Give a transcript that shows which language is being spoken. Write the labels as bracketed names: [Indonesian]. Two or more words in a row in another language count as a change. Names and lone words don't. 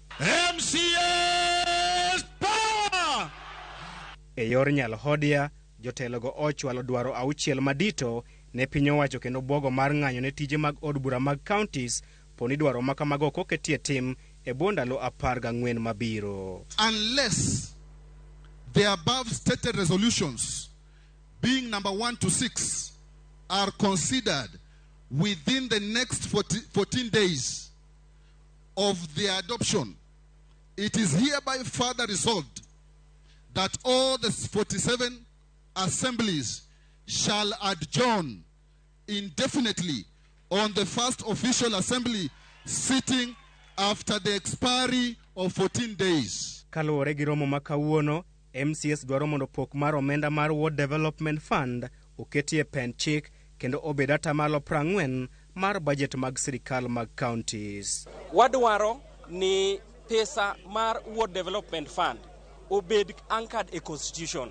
[English] MCAs power! [Luo (Kenya and Tanzania)] E yor nyalhodia, jotelogo ochwalo dwaro 6 madito ne piny owacho kendo bwogo mar ng'anyo ne tije mag od bura mag counties poni dwaro makamago koketie tim e bwo ndalo 14 mabiro. [English] Unless the above stated resolutions, being number 1 to 6, are considered within the next 14 days of their adoption, it is hereby further resolved that all the 47 assemblies shall adjourn indefinitely on the first official assembly sitting after the expiry of 14 days. [Luo (Kenya and Tanzania)] Kaluwore gi romo makawuono, MCAs dwaro mondo pok mar omenda mar Ward Development Fund oketie pen chik kendo obed atamalo 40 mar budget mag sirikal mag counties. Wadwaro ni pesa mar Ward Development Fund obed anchored e constitution.